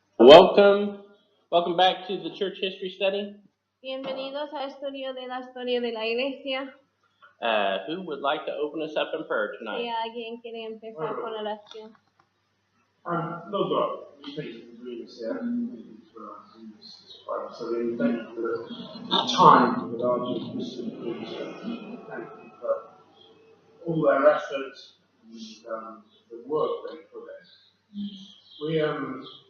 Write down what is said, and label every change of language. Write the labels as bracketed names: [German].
[English] Welcome back to the church history study. [Spanish] Bienvenidos a historia de la iglesia. [English] Who would like to open us up in prayer [Spanish] Si [English] tonight? [Spanish] alguien quiere empezar con oración. [English] Lord God, we thank you for being here. Thank you for this Bible study. Thank you for the time that our Jesus has been here. Thank you for all their efforts and the work they put in.